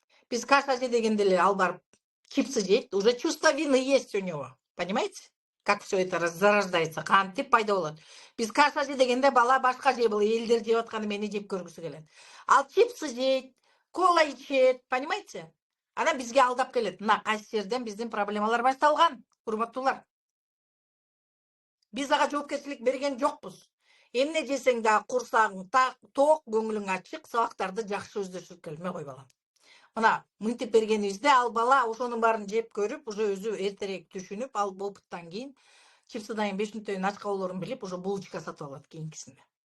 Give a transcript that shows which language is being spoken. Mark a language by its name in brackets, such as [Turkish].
[Kyrgyz] Биз каша же дегенде эле ал барып чипсы жейт, [Russian] уже чувство вины есть у него. Понимаете? Как все это зарождается, [Kyrgyz] кантип пайда болот. Биз каша же дегенде бала башка же бул элдер жеп атканы мени жеп көргүсү келет. Ал чипсы жейт, кола ичет, понимаете? Анан бизге алдап келет. Мына кайсы жерден биздин проблемалар башталган, урматтуулар. Биз ага жоопкерчилик берген жокпуз. Эмне жесең да курсагың ток, көңүлүң ачык, сабактарды жакшы өздөштүрүп келме кой балам. Мына мынтип бергенибизде ал бала ошонун баарын жеп көрүп, уже өзү эртерээк түшүнүп, ал опыттан кийин чипсыдан кийин 5 мүнөттөн ачка болоорун билип, уже булочка сатып алат кийинкисинде.